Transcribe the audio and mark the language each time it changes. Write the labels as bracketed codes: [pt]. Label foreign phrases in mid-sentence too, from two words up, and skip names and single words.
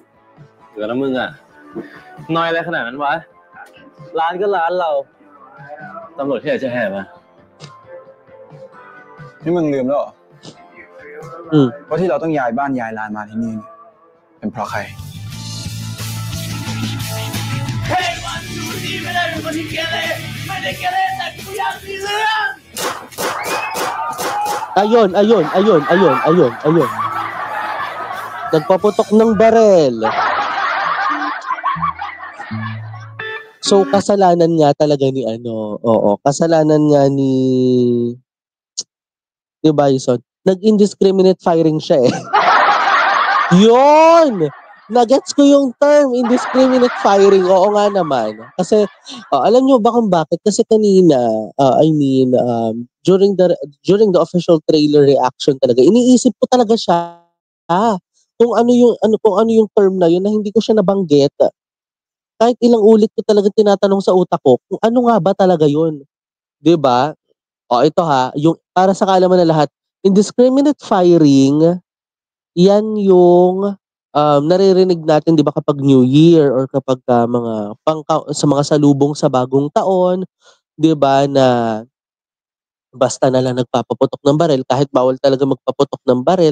[th] เหลือนะมึงอ่ะน้อยอะไรขนาดนั้นวะร้านก็ร้านเราตำรวจที่ไหนจะแห่มา นี่มึงลืมแล้วเหรอ ว่าที่เราต้องย้ายบ้านย้ายร้านมาที่นี่เนี่ยเป็นเพราะใคร [tl] Ayun. Nagpaputok ng barel. So, kasalanan nga talaga ni kasalanan nga ni Bison. Nag- [en] indiscriminate firing [tl] siya eh. Yun! Nagets ko yung term, [en] indiscriminate firing. [tl] Oo nga naman. Kasi, alam nyo ba kung bakit? Kasi kanina, [en] during the official trailer reaction [tl] talaga, iniisip ko talaga siya. Kung ano yung term na yun na hindi ko siya nabanggit. Kahit ilang ulit ko talaga tinatanong sa utak ko, kung ano nga ba talaga yun. 'Di ba? Ito yung para sa kaalaman na lahat, [en] indiscriminate firing, [tl] yan yung naririnig natin 'di ba kapag New Year or kapag sa mga salubong sa bagong taon, 'di ba na basta na lang nagpapaputok ng baril kahit bawal talaga magpaputok ng baril.